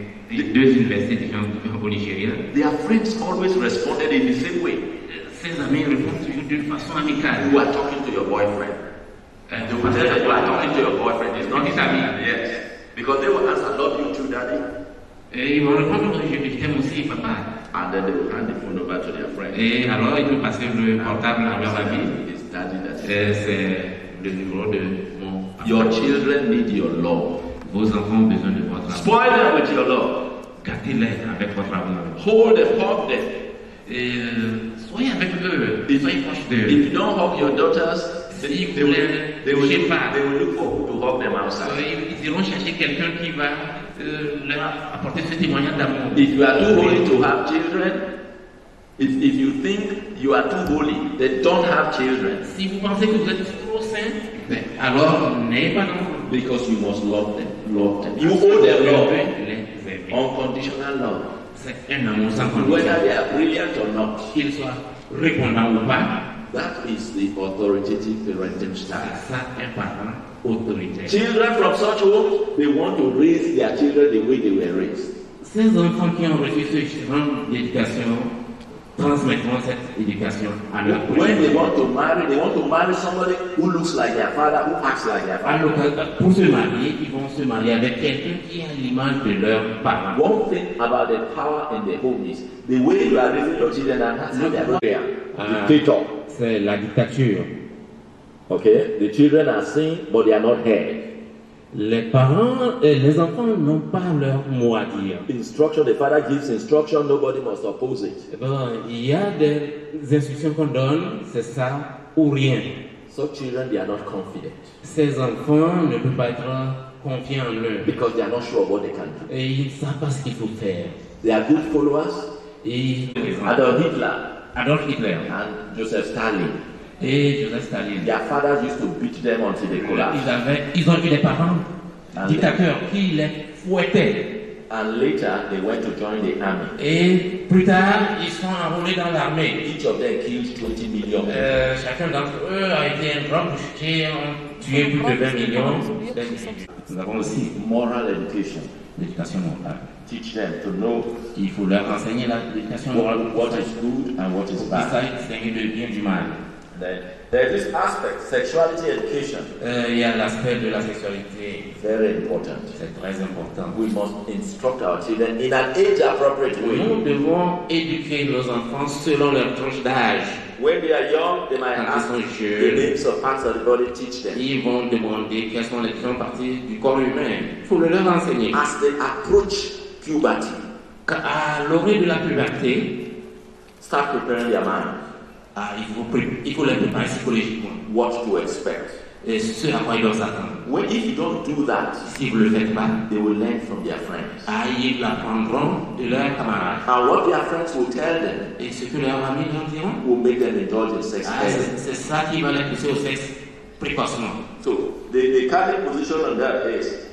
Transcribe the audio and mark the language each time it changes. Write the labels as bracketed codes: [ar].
[fr] Les 2 universités différentes au Nigeria. [en] Their friends always responded in the same way. [fr] Ces amis répondent toujours d'une façon amicale. [en] You are talking to your boyfriend. They will tell you, you are talking to your boyfriend. It's not his daddy. Yes. Because they will answer, love you too, daddy. [fr] Et ils vont répondre, je t'aime aussi, papa. [en] And then they will hand the phone over to their friend. [fr] Et alors, ils vont passer le portable à leur ami. [en] It's daddy that's [fr] C'est le numéro de mon papa. [en] Your children need your love. [fr] Vos enfants ont besoin de votre amour. [en] Spoil them with your love. [fr] Gâtez-les avec votre amour. [en] Hold them, hug them. [fr] Et soyez avec eux, soyez proches d'eux. [en] If you don't hug your daughters, [fr] Si [en] they [fr] vous [en] will, [fr] ne [en] they will [fr] touchez [en] look, [fr] pas, [en] they will look for who to hug them outside. [fr] ils iront chercher quelqu'un qui va leur apporter ce témoignage d'amour. [en] If you are too holy to have children, if you think you are too holy, then don't have children. [fr] Si vous pensez que vous êtes trop saint, alors n'ayez pas d'enfants. [en] Because you must love them. Love them. You owe them love. [fr] Les aimer. [en] Unconditional love. [fr] C'est un amour sans condition. [en] Whether they are brilliant or not. [fr] Qu'ils soient répondants ou pas, [en] That is the authoritative parenting [fr] c'est [en] style. [fr] ça un parent autoritaire. [en] Children from such homes, they want to raise their children the way they were raised. [fr] Ces enfants qui ont reçu ce genre d'éducation transmettront cette éducation à leur [en] When they want to marry somebody who looks like their father, who acts like their father. [fr] Pour se marier, ils vont se marier avec quelqu'un qui a l'image de leurs parents. [en] One thing about the power in the home is the way you are raising your children, and that's how they are going. Dictator. [fr] C'est la dictature. [en] Okay, the children are seen, but they are not heard. [fr] Les parents et les enfants n'ont pas leur mot à dire. [en] Instruction, the father gives instruction, nobody must oppose it. [fr] Il y a des instructions qu'on donne, c'est ça ou rien. [en] So children, they are not confident [fr] Ces enfants ne peuvent pas être confiants en eux. [en] because they are not sure what they can do. [fr] Et ils ne savent pas ce qu'il faut faire. [en] They are good followers. [fr] Et [en] Adolf Hitler [fr] Adolf Hitler [en] and Joseph Stalin, [fr] et Joseph Staline, [en] their fathers used to beat them until they collapsed. [fr] ils ont eu des parents dictateurs qui les fouettaient. [en] And later, they went to join the army. [fr] Et plus tard, ils sont enrôlés dans l'armée. [en] Each of them killed 20 million people. [fr] Chacun d'entre eux a été un grand boucher, ont tué plus de 20 millions. Nous avons aussi [en] Moral education. [fr] l'éducation morale. [en] Teach them to know [fr] Il faut leur enseigner l'éducation morale. [en] what is good and what is [fr] Ils [en] bad. [fr] savent distinguer le bien du mal. [en] Then there's this aspect, sexuality education, [fr] Il y a l'aspect de la sexualité. [en] very important. [fr] C'est très important. [en] We must instruct our children in an age-appropriate way. [fr] Nous devons éduquer nos enfants selon leur tranche d'âge. [en] When they are young, they might [fr] Quand [en] ask [fr] ils sont [en] the [fr] jeunes, [en] names of parts of the body, teach them. [fr] ils vont demander quelles sont les différentes parties du corps humain. Il faut le leur enseigner. [en] As they approach puberty, [fr] À l'orée de la puberté, [en] start preparing their mind [fr] il faut les préparer psychologiquement. [en] what to expect. [fr] Et ce à quoi ils doivent s'attendre. [en] If you don't do that, [fr] Si vous ne le faites pas, [en] they will learn from their friends. [fr] ils apprendront de leurs camarades. [en] And what their friends will tell them [fr] Et ce que leurs amis leur diront, [en] will make them indulge in sex early. [fr] c'est ça qui va les pousser au sexe précocement. [en] So the Catholic position on that is